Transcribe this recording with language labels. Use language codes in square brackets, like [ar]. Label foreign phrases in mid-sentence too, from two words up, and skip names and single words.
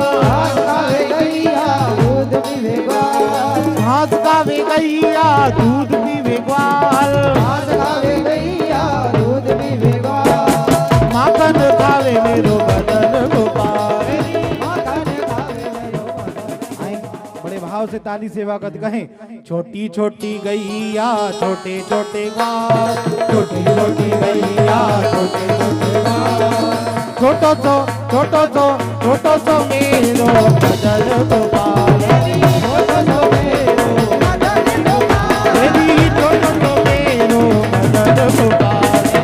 [bra] घास खावे गैया दूध पीवे ग्वाल, घास खावे गैया दूध पीवे ग्वाल, घास खावे गैया दूध पीवे ग्वाल, माखन खावे मेरो मदन गोपाल। माखन खावे मेरो मदन। [hi] आए, बड़े भाव से ताली सेवा कर कहें [bra] छोटी छोटी गैया छोटे छोटे ग्वाल, छोटी छोटी गैया छोटे छोटे ग्वाल, छोटो तो मेरो मदन गोपाल, छोटो तो मेरो मदन गोपाल, मेरी छोटो तो मेरो मदन गोपाल।